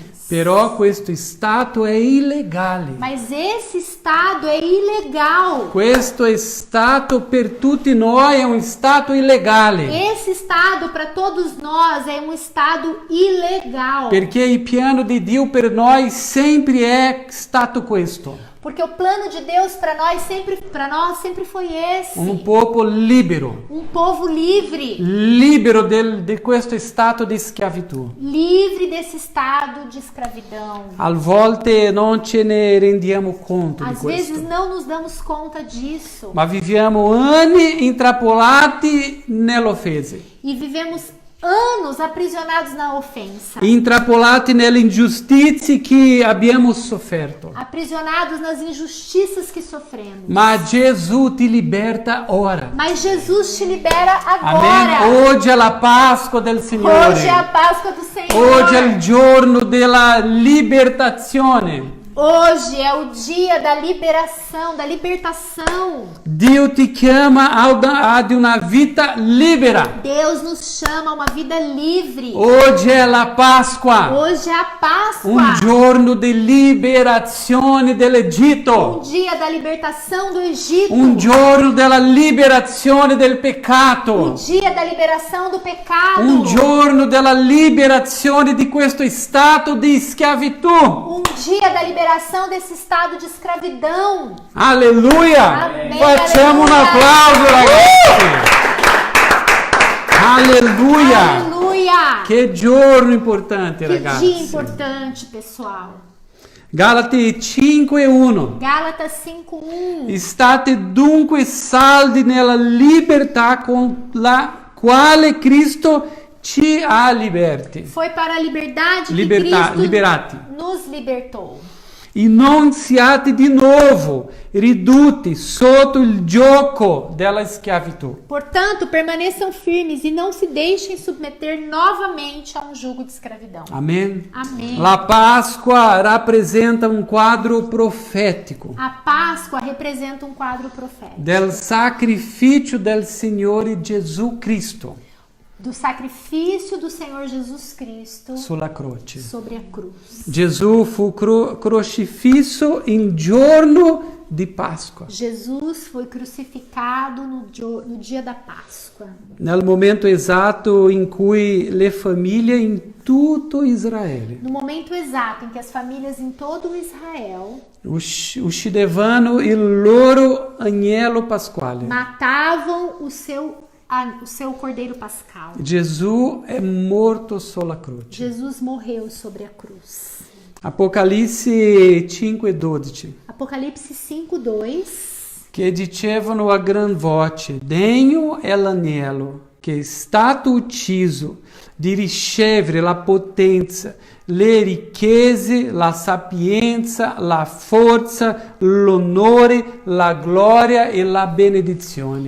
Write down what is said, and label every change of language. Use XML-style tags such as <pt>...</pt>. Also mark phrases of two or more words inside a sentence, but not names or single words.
<it>Però questo stato è illegale.</it> <pt>Mas esse estado é ilegal.</pt> <it>Questo stato per tutti noi è un stato illegale.</it> <pt>Esse estado para todos nós é um estado ilegal.</pt> <it>Perché il piano di Dio per noi sempre è stato questo.</it> <pt>Porque o plano de Deus para nós sempre foi esse.</pt> <it>Un popolo libero.</it> <pt>Um povo livre.</pt> <it>Libero di questo stato di schiavitù.</it> <pt>Livre desse estado de escravidão.</pt> <it>A volte non ce ne rendiamo conto di</it> <pt>Às vezes</pt> <it>questo.</it> <pt>não nos damos conta disso.</pt> <it>Ma viviamo anni intrappolati nell'offesa.</it> <pt>E vivemos anos aprisionados na ofensa.</pt> <it>Intrappolati nelle ingiustizie che abbiamo sofferto.</it> <pt>Aprisionados nas injustiças que sofremos.</pt> <it>Ma Gesù ti liberta ora.</it> <pt>Mas Jesus te libera</pt> <it>Amen.</it> <pt>agora.</pt> <it>Oggi è la Pasqua del Signore.</it> <pt>Hoje é a Páscoa do Senhor.</pt> <it>Oggi è il giorno della libertazione.</it> <pt>Hoje é o dia da liberação, da libertação.</pt> <it>Dio ti chiama ad una vita libera.</it> <pt>Deus nos chama a uma vida livre.</pt> <it>Oggi è la Pasqua,</it> <pt>Hoje é a Páscoa.</pt> <it>un giorno di liberazione dall'Egitto,</it> <pt>Dia da libertação do Egito.</pt> <it>un giorno della liberazione del peccato,</it> <pt>Dia da liberação do pecado.</pt> <it>un giorno della liberazione di questo stato di schiavitù.</it> <pt>Um dia da liberação desse estado de escravidão.</pt> <it>Alleluia!</it> <pt>Amen,</pt> <it>Facciamo un</it> <pt>alleluia.</pt> <it>applauso, ragazzi! Alleluia!</it> <pt>Aleluia!</pt> <it>Che giorno importante,</it> <pt>Que</pt> <it>ragazzi!</it> <pt>dia importante, pessoal.</pt> <it>Galati 5:1.</it> <pt>Gálatas 5:1.</pt> <it>State dunque saldi nella libertà con la quale Cristo ci ha liberti.</it> <pt>Foi para a liberdade que</pt> <it>Libertà,</it> <pt>Cristo</pt> <it>liberati.</it> <pt>nos libertou.</pt> <it>e non siate di nuovo ridotti sotto il gioco della schiavitù.</it> <pt>Portanto, permaneçam firmes e não se deixem submeter novamente a um jugo de escravidão.</pt> <it>Amen.</it> <pt>Amém.</pt> <it>La Pasqua rappresenta un quadro profetico</it> <pt>A Páscoa representa um quadro profético</pt> <it>del sacrificio del Signore Gesù Cristo</it> <pt>do sacrifício do Senhor Jesus Cristo</pt> <it>sulla croce.</it> <pt>sobre a cruz.</pt> <it>Gesù fu crocifisso il giorno di Pasqua,</it> <pt>Jesus foi crucificado no dia da Páscoa,</pt> <it>nel momento esatto in cui le famiglie in tutto Israele</it> <pt>no momento exato em que as famílias em todo Israel</pt> <it>uccidevano il loro agnello pasquale.</it> <pt>matavam o seu cordeiro pascal.</pt> <it>Gesù è morto sulla croce.</it> <pt>Jesus morreu sobre a cruz.</pt> <it>Apocalisse 5:12.</it> <pt>Apocalipse 5:2.</pt> <it>Che dicevano a gran voce: Degno è l'agnello che è stato ucciso di ricevere la potenza, le ricchezze, la sapienza, la forza, l'onore, la gloria e la benedizione.</it>